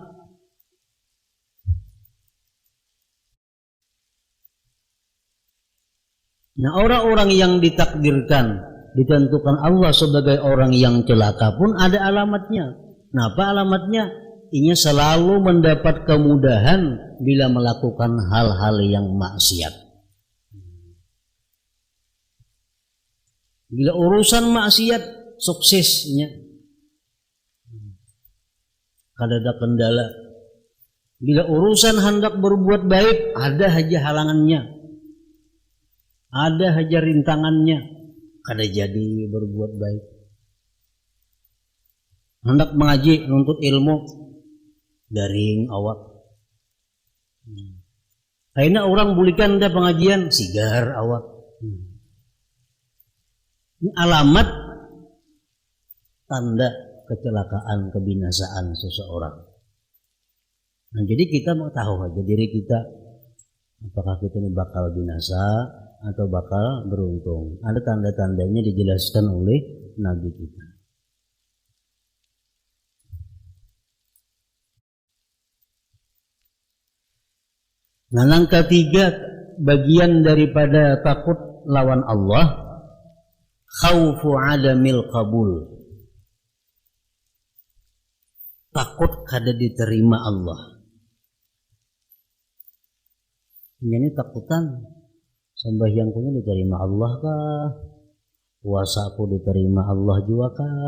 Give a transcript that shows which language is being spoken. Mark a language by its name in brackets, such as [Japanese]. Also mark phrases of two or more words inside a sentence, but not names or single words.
[Indonesian] Nah, orang-orang yang ditakdirkan, ditentukan Allah sebagai orang yang celaka pun ada alamatnya. Nah, apa alamatnya? Ia selalu mendapat kemudahan bila melakukan hal-hal yang maksiat. [Banjar] Bila urusan maksiat, suksesnya kada ada kendala. Bila urusan hendak berbuat baik, ada aja halangannya, ada aja rintangannya, kada jadi berbuat baik. Hendak mengaji, nuntut ilmu, daring awak. Akhirnya orang bulikan ada pengajian, sigar awak. [Indonesian] Ini alamat tanda kecelakaan, kebinasaan seseorang. Nah, jadi kita mau tahu aja diri kita, apakah kita ini bakal binasa atau bakal beruntung. Ada tanda-tandanya dijelaskan oleh Nabi kita. Nah, yang ketiga, bagian daripada takut lawan Allah, [Arabic] خوف عدم القبول. [Banjar] Takut kada diterima Allah. Ini takutan, sembahyangku diterima Allah kah? Puasaku diterima Allah juga kah?